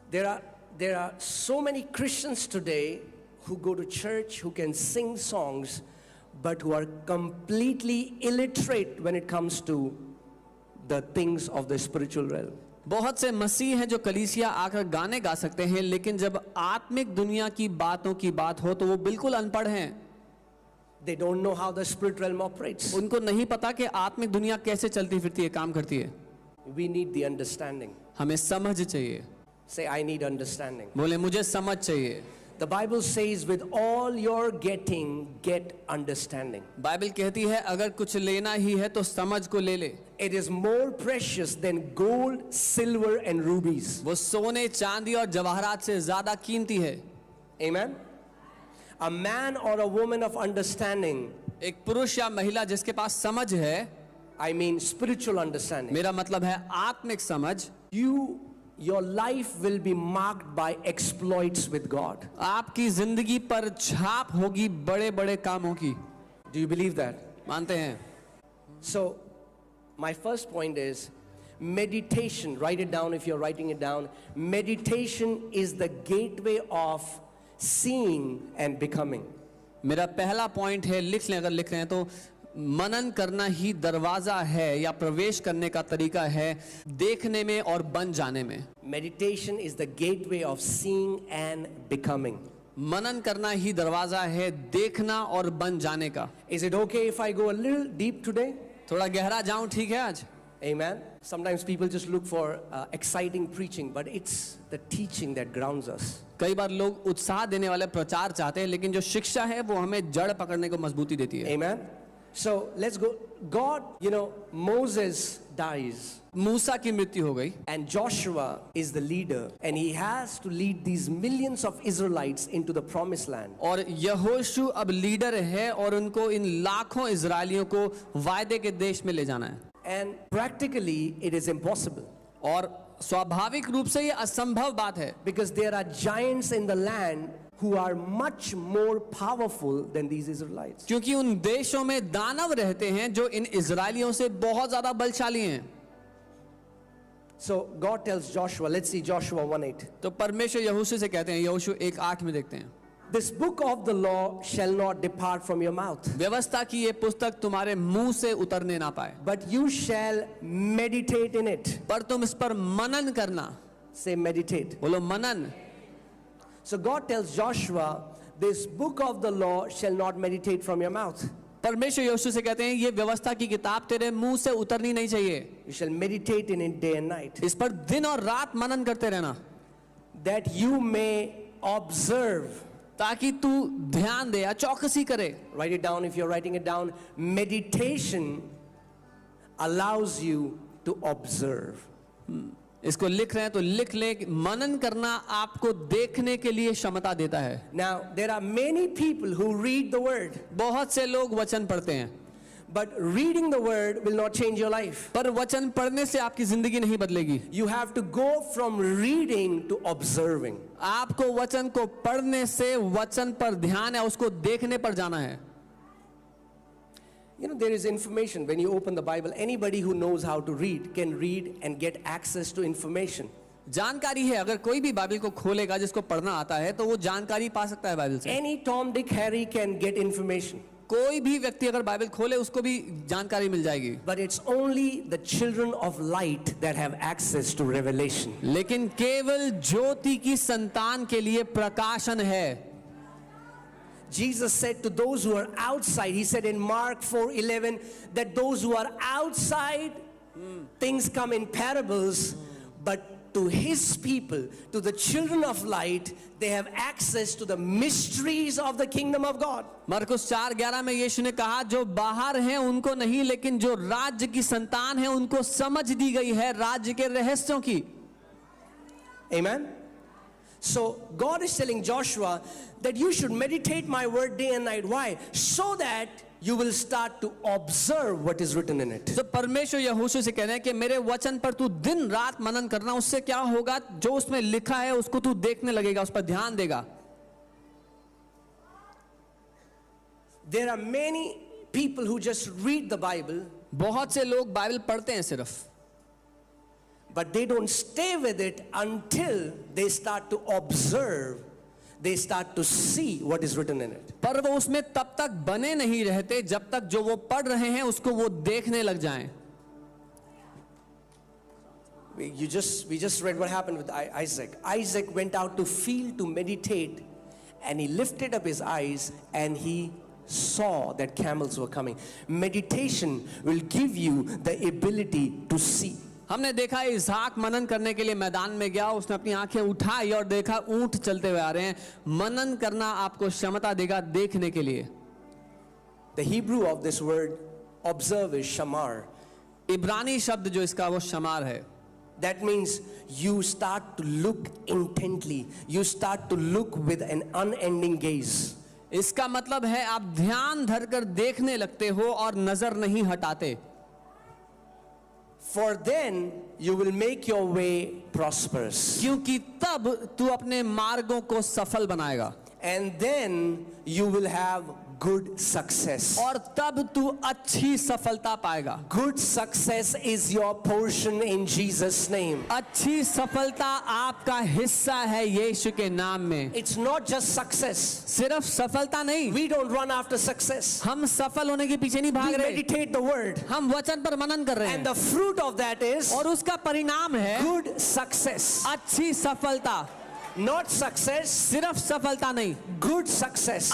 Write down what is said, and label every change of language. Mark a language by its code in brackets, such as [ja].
[en] There are so many Christians today who go to church, who can sing songs, but who are completely illiterate when it comes to the things of the spiritual realm. [hi] बहुत से मसीह हैं जो कलीसिया आकर गाने गा सकते हैं, लेकिन जब आत्मिक दुनिया की बातों की बात हो तो वो बिल्कुल अनपढ़ हैं. [en] They don't know how the spirit realm operates. [hi] उनको नहीं पता कि आत्मिक दुनिया कैसे चलती फिरती है, काम करती है. [en] We need the understanding. [hi] हमें समझ चाहिए. [en] Say, I need understanding. [hi] बोले मुझे समझ चाहिए. [en] The Bible says, with all your getting, get understanding. [hi] Bible कहती है अगर कुछ लेना ही है तो समझ को ले ले. [en] It is more precious than gold, silver and rubies. [hi] वो सोने, चांदी और जवाहरात से ज्यादा कीमती है. [en] Amen. A man or a woman of understanding, [hi] एक पुरुष या महिला जिसके पास समझ है, [en] I mean spiritual understanding, [hi] मेरा मतलब है आत्मिक समझ, [en] your life will be marked by exploits with God. [hi] आपकी जिंदगी पर छाप होगी बड़े बड़े कामों की. [en] Do you believe that? [hi] मानते हैं. [en] So my first point is meditation. Write it down if you're writing it down. Meditation is the gateway of seeing and becoming. [hi] मेरा पहला पॉइंट है, लिख लें अगर लिख रहे हैं तो, मनन करना ही दरवाजा है या प्रवेश करने का तरीका है देखने में और बन जाने में. [en] Meditation is the gateway of seeing and becoming. [hi] मनन करना ही दरवाजा है देखना और बन जाने का. [en] Is it okay if I go a little deep today? [hi] थोड़ा गहरा जाऊं, ठीक है आज? [en] Amen. Sometimes people just look for exciting preaching, but it's the teaching that grounds us. [hi] कई बार लोग उत्साह देने वाले प्रचार चाहते हैं, लेकिन जो शिक्षा है वो हमें जड़ पकड़ने को मजबूती देती है. [en] Amen. So let's go. God, Moses dies. [hi] मूसा की मृत्यु हो गई. [en] And Joshua is the leader, and he has to lead these millions of Israelites into the promised land. [hi] और यहोशू अब लीडर है और उनको इन लाखों इजरायलियों को वायदे के देश में ले जाना है. [en] And practically it is impossible. [hi] और स्वाभाविक रूप से ये असंभव बात है. [en] Because there are giants in the land who are much more powerful than these Israelites. [hi] क्योंकि उन देशों में दानव रहते हैं जो इन इजरायलियों से बहुत ज्यादा बलशाली हैं. [en] So God tells Joshua, let's see Joshua 1:8. [hi] तो परमेश्वर यहोशू से कहते हैं, यहोशू 1:8 में देखते हैं, [en] This book of the law shall not depart from your mouth. [hi] व्यवस्था की ये पुस्तक तुम्हारे मुंह से उतरने ना पाए. [en] But you shall meditate in it. [hi] पर तुम इस पर मनन करना. [en] Say meditate. [hi] बोलो मनन. [en] So God tells Joshua, this book of the law shall not meditate from your mouth. [hi] परमेश्वर यहोशू से कहते हैं ये व्यवस्था की किताब तेरे मुंह से उतरनी नहीं चाहिए. [en] You shall meditate in it day and night. [hi] इस पर दिन और रात मनन करते रहना. [en] That you may observe. [hi] ताकि तू ध्यान दे या चौकसी करे. [en] Write it down if you're writing it down. Meditation allows you to observe. [hi] इसको लिख रहे हैं तो लिख ले, मनन करना आपको देखने के लिए क्षमता देता है. [en] Now there are many people who read the word. [hi] बहुत से लोग वचन पढ़ते हैं. [en] But reading the word will not change your life. [hi] पर वचन पढ़ने से आपकी जिंदगी नहीं बदलेगी. [en] You have to go from reading to observing. [hi] आपको वचन को पढ़ने से वचन पर ध्यान है उसको देखने पर जाना है. [en] There is information when you open the Bible. Anybody who knows how to read can read and get access to information. [hi] जानकारी है, अगर कोई भी बाइबल को खोलेगा जिसको पढ़ना आता है तो वो जानकारी पा सकता है बाइबल से. [en] Any Tom, Dick, Harry can get information. [hi] कोई भी व्यक्ति अगर बाइबल खोले उसको भी जानकारी मिल जाएगी. [en] But it's only the children of light that have access to revelation. [hi] लेकिन केवल ज्योति की संतान के लिए प्रकाशन है. [en] Jesus said to those who are outside, he said in Mark 4:11 that those who are outside, things come in parables, but to his people, to the children of light, they have access to the mysteries of the kingdom of God. [hi] मरकुस 4:11 में यीशु ने कहा जो बाहर हैं उनको नहीं, लेकिन जो राज्य की संतान है उनको समझ दी गई है राज्य के रहस्यों की. [en] Amen. So God is telling Joshua that you should meditate my word day and night. Why? So that you will start to observe what is written in it. [hi] तो परमेश्वर यहोशू से कह रहे हैं कि मेरे वचन पर तू दिन रात मनन करना. उससे क्या होगा, जो उसमें लिखा है उसको तू देखने लगेगा, उस पर ध्यान देगा. [en] There are many people who just read the Bible, [hi] बहुत से लोग बाइबल पढ़ते हैं सिर्फ, [en] But they don't stay with it until they start to observe, they start to see what is written in it. [hi] पर वो उसमें तब तक बने नहीं रहते जब तक जो वो पढ़ रहे हैं उसको वो देखने लग जाएं। [en] We just read what happened with Isaac. Isaac went out to field to meditate, and he lifted up his eyes and he saw that camels were coming. Meditation will give you the ability to see. [hi] हमने देखा इसहाक मनन करने के लिए मैदान में गया, उसने अपनी आंखें उठाई और देखा ऊंट चलते हुए आ रहे हैं। मनन करना आपको क्षमता देगा देखने के लिए। [en] The Hebrew of this word observe is shamar. [hi] इब्रानी शब्द जो इसका वो शमार है। [en] That means you start to look intently. You start to look with an unending gaze. [hi] इसका मतलब है आप ध्यान धरकर देखने लगते हो और नजर नहीं हटाते। [en] For then you will make your way prosperous. [hi] क्योंकि तब तू अपने मार्गों को सफल बनाएगा। [en] And then you will have good success. [hi] और तब तू अच्छी सफलता पाएगा। [en] Good success is your portion in Jesus' name. [hi] अच्छी सफलता आपका हिस्सा है यीशु के नाम में। [en] It's not just success. [hi] सिर्फ सफलता नहीं, [en] We don't run after success. [hi] हम सफल होने के पीछे नहीं [en] We [hi] भाग रहे, [en] meditate the word. [hi] हम वचन पर मनन कर रहे [en] And [hi] हैं [en] the fruit of that is [hi] और उसका परिणाम है [en] good success. [hi] अच्छी सफलता। [en] Not success, [hi] सिर्फ सफलता नहीं, [en] good success.